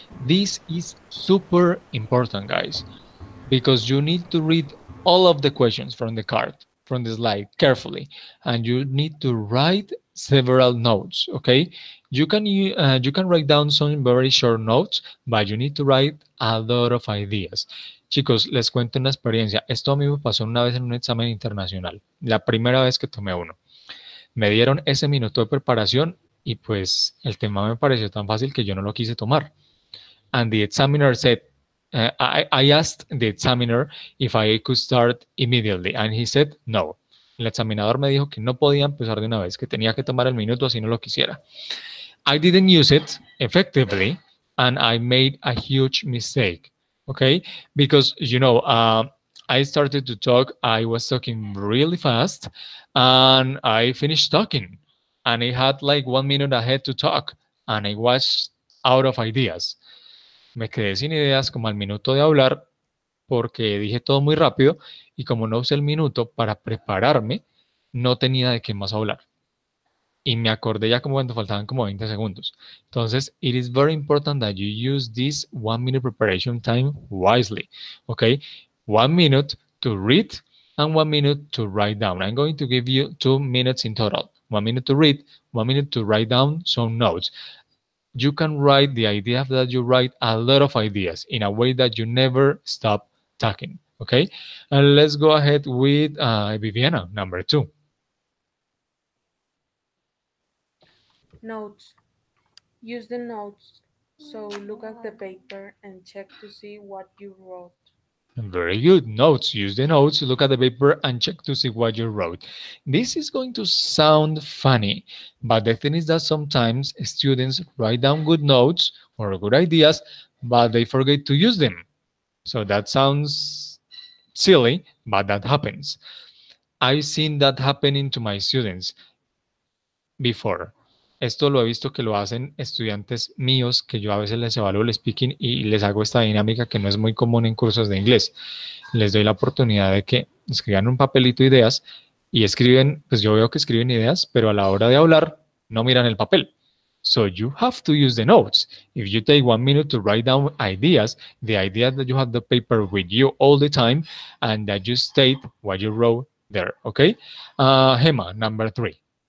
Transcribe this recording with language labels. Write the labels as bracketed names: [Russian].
[English] This is super important, guys, because you need to read all of the questions from the card, from the slide carefully, and you need to write several notes. Okay, you can write down some very short notes, but you need to write a lot of ideas. [Spanish] Chicos, les cuento una experiencia. Esto a mí me pasó una vez en un examen internacional, la primera vez que tomé uno. Me dieron ese minuto de preparación y pues el tema me pareció tan fácil que yo no lo quise tomar. [English] And the examiner said, I asked the examiner if I could start immediately, and he said no. [Spanish] El examinador me dijo que no podía empezar de una vez, que tenía que tomar el minuto así no lo quisiera. [English] I didn't use it effectively, and I made a huge mistake. Okay, because I started to talk. I was talking really fast, and I finished talking, and I had like 1 minute ahead to talk, and I was out of ideas. [Spanish] Me quedé sin ideas como al minuto de hablar porque dije todo muy rápido y como no usé el minuto para prepararme, no tenía de qué más hablar. Y me acordé ya como cuando faltaban como 20 segundos. [English] Entonces, it is very important that you use this 1 minute preparation time wisely. Okay, 1 minute to read and 1 minute to write down. I'm going to give you 2 minutes in total. 1 minute to read, 1 minute to write down some notes. You can write the idea that you write a lot of ideas in a way that you never stop talking. Okay, and let's go ahead with Viviana, number 2. Notes. Use the notes. So look at the paper and check to see what you wrote. Very good. Notes. Use the notes, look at the paper, and check to see what you wrote. This is going to sound funny, but the thing is that sometimes students write down good notes or good ideas, but they forget to use them. So that sounds silly, but that happens. I've seen that happening to my students before. [Spanish] Esto lo he visto que lo hacen estudiantes míos, que yo a veces les evalúo el speaking y les hago esta dinámica que no es muy común en cursos de inglés. Les doy la oportunidad de que escriban un papelito ideas y escriben, pues yo veo que escriben ideas, pero a la hora de hablar no miran el papel. [English] So you have to use the notes. If you take 1 minute to write down ideas, the idea that you have the paper with you all the time and that you state what you wrote there, okay? Gemma, number 3.